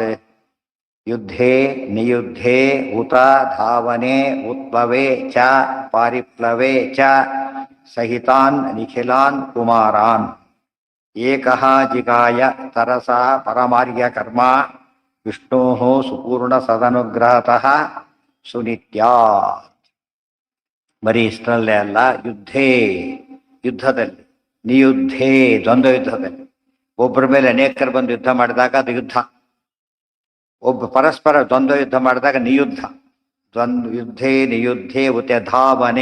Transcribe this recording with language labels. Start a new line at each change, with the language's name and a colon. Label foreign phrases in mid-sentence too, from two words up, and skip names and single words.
Sanskrit: ಯುದ್ಧೇ ನಿಯುದ್ಧೇ ಉತ ಧಾವನೆ ಉತ್ಪ್ಲವೇ ಚ ಪಾರಿಪ್ಲವೇ ಚ ಸಹಿತಾನ್ ನಿಖಿಲಾನ್ ಕುಮಾರಾನ್ ಏಕಃ ಜಿಗಾಯ ತರಸಾ ಪರಮಾರ್ಯ ಕರ್ಮ ವಿಷ್ಣೋ ಸುಪೂರ್ಣ ಸದನುಗ್ರಹತಃ ಸುನಿತ್ಯಾತ್.
Kannada: ಬರೀ ಇಷ್ಟರಲ್ಲೇ ಅಲ್ಲ, ಯುದ್ಧೇ ಯುದ್ಧದಲ್ಲಿ, ನಿಯುದ್ಧೇ ದ್ವಂದ್ವ ಯುದ್ಧದಲ್ಲಿ. ಒಬ್ಬರ ಮೇಲೆ ಅನೇಕರು ಬಂದು ಯುದ್ಧ ಮಾಡಿದಾಗ ಅದು ಯುದ್ಧ. ಒಬ್ಬ ಪರಸ್ಪರ ದ್ವಂದ್ವ ಯುದ್ಧ ಮಾಡಿದಾಗ ನಿಯುದ್ಧ.
Sanskrit: ಯುದ್ಧೇ ನಿಯುದ್ಧೇ ಉತೆ ಧಾವನೆ.